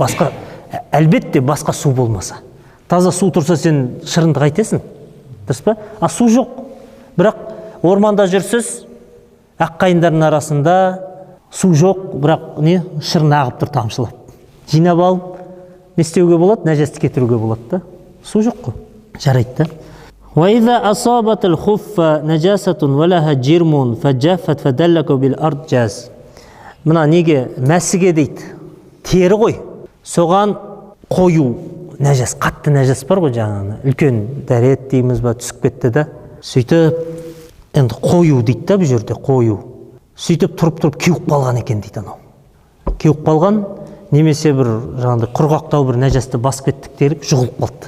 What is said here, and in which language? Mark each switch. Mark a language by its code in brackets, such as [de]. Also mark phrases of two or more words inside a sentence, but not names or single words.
[kk] Басқа, әлбетте басқа су болмаса. Таза су тұрса сен шырынды қайтесің, дұрыс па? А су жоқ. Бірақ орманда жүрсіз, аққайындардың арасында су жоқ, бірақ не шырын ағып тұр тамшылап. Жинап алып, не істеуге болады? Нәжасты кетіруге болады да. Су жоқ қой. Жарайды да. [ar] وَإِذَا أَصَابَتِ الْخُفَّ نَجَاسَةٌ وَلَهَا جِرْمٌ فَجَفَّتْ فَدَلَّكَ بِالْأَرْضِ جَازَ. [kk] Мына неге мәсіге дейді. Тері ғой. Соған қою нәжас, қатты нәжас бар ғой жаңағы. Үлкен дәрет дейміз ба, түсіп кетті да. Сөйтіп, енді қою дейді да бұл жерде, қою. Сөйтіп тұрып кеуіп қалған екен дейді анау. Кеуіп қалған, немесе бір жаңағыдай құрғақтау бір нәжасты басып кеттік делік жұғылып қалды.